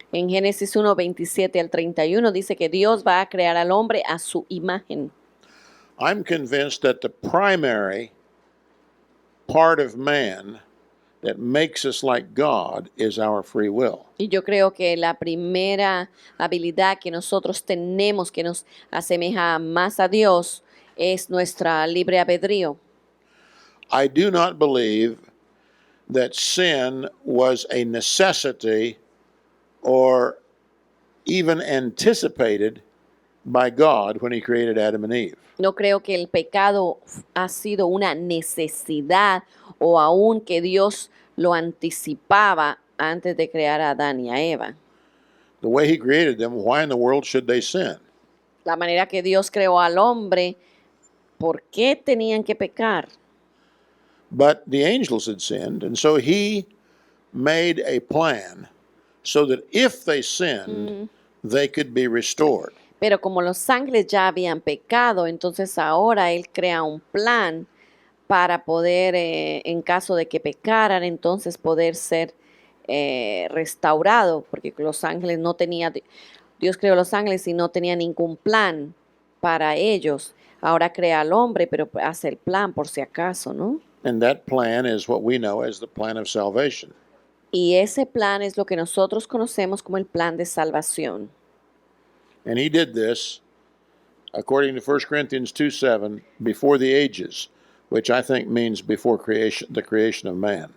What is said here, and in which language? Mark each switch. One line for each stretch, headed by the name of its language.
Spanish: En Génesis 1, 27 al 31 dice que Dios va a crear al hombre a su imagen.
English: I'm convinced that the primary part of man that makes us like God is our free will.
Spanish: Y yo creo que la primera habilidad que nosotros tenemos que nos asemeja más a Dios es nuestra libre albedrío.
English: I do not believe that sin was a necessity or even anticipated by God when he created Adam and Eve.
Spanish: No creo que el pecado ha sido una necesidad o aún que Dios lo anticipaba antes de crear a Adán y a Eva.
English: The way he created them, why in the world should they sin?
Spanish: La manera que Dios creó al hombre, ¿por qué tenían que pecar?
English: But the angels had sinned, and so he made a plan so that if they sinned, they could be restored.
Spanish: Pero como los ángeles ya habían pecado, entonces ahora Él crea un plan para poder, en caso de que pecaran, entonces poder ser restaurado, porque los ángeles no tenían, Dios creó los ángeles y no tenía ningún plan para ellos. Ahora crea al hombre, pero hace el plan por si acaso, ¿no?
English: And that plan is what we know as the plan of salvation.
Spanish: Y ese plan es lo que nosotros conocemos como el plan de salvación.
English: And he did this, according to 1 Corinthians 2:7, before the ages, which I think means before the creation of man.